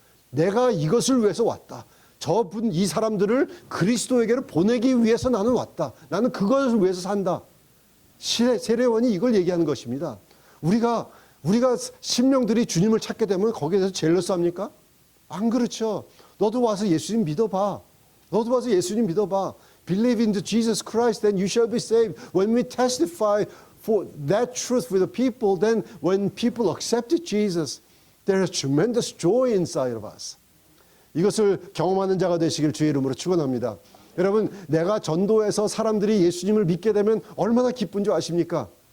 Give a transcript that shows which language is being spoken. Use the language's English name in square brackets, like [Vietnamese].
[Korean] 내가 이것을 위해서 왔다. 이 사람들을 그리스도에게로 보내기 위해서 나는 왔다. 나는 그것을 위해서 산다. 세례원이 이걸 얘기하는 것입니다. 우리가 심령들이 주님을 찾게 되면 거기에 대해서 젤러스합니까? 안 그렇죠. 너도 와서 예수님 믿어봐. 너도 와서 예수님 믿어봐. [English] Believe in Jesus Christ, then you shall be saved. When we testify for that truth with the people, then when people accepted Jesus, there is tremendous joy inside of us. [Korean] 이것을 경험하는 자가 되시길 주의 이름으로 축원합니다. 여러분, 내가 전도해서 사람들이 예수님을 믿게 되면 얼마나 기쁜 줄 아십니까?